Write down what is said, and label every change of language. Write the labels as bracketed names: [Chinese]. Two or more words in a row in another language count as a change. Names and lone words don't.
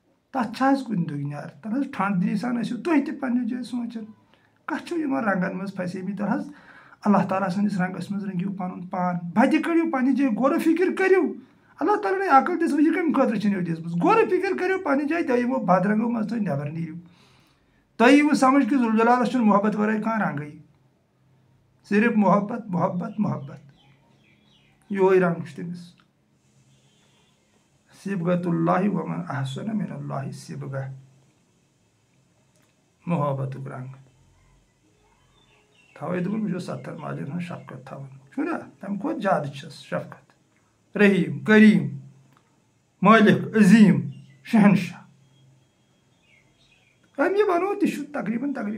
[Kashmiri] تَتھ چھا حظ کُنہِ دُنیار تَتھ حظ ٹھنٛڈ دِلی سان ٲسِو تُہۍ تہِ پنٛنہِ جایہِ سونٛچان کَتھ چھُو یِمن رنٛگن منٛز پھسیمٕتۍ تَلہٕ حظ اللہ تعالیٰ سٕنٛدِس رنٛگس منٛز رٔنٛگِو پنُن پان بَتہِ کٔرِو پنٛنہِ جایہِ غورٕ فِکر کٔرِو اللہ تعالیٰ نے عقل دِژوٕ یہِ کَمہِ خٲطرٕ چھِنہٕ دِژمٕژ غورٕ فِکر کٔرِو پنٛنہِ جایہِ تۄہہِ یِمو بدرنٛگو منٛز تُہۍ نٮ۪بر نیٖرِو تۄہہِ یِیوٕ سمجھ کہِ ذوالجلالس چھُنہٕ محبت ورٲے کانٛہہ رنٛگٕے صرف محبت محبت محبت یہوے رنٛگ چھُ تٔمِس [Arabic] صبغۃ اللہ ومن احسن من اللہ صبغہ [Kashmiri] محبتُک رنٛگ تھوے دوٚپُن بہٕ چھُس 70 ماجن ہٕنٛز شفقت تھاوان چھُنا تَمہِ کھۄتہٕ زیادٕ چھس شفقت رحیٖم کریٖم مٲلِک عظیٖم شہنشاہ أمۍ یہِ وَنو تہِ چھُ تقریٖباً